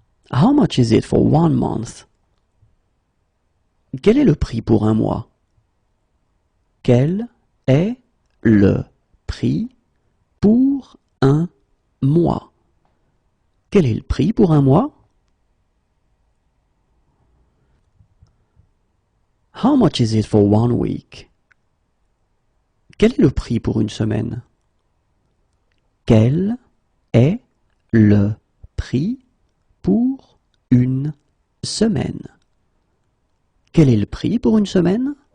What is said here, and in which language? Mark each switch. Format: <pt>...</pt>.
<en>How much is it for one month?</en> <fr>Quel est le prix pour un mois? Quel est le prix pour un mois? Quel est le prix pour un mois?</fr> <en>How much is it for one week?</en> <fr>Quel est le prix pour une semaine? Quel est le prix pour une semaine? Quel est le prix pour une semaine?</fr>